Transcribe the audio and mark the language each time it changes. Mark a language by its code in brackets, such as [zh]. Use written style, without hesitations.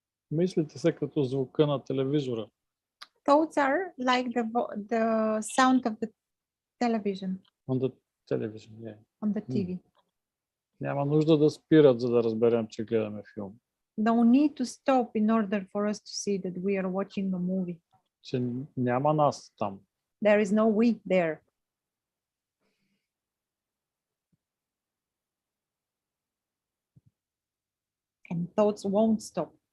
[bg] Мислите се като звука на телевизора. [en] Thoughts are like the sound of the television. On the television, yeah. On the TV. [bg] Няма нужда да спират, за да разберем, че гледаме филм. [en] No need to stop in order for us to see that we are watching a movie. [bg] Че няма нас там. [en] There is no we there. And thoughts won't stop.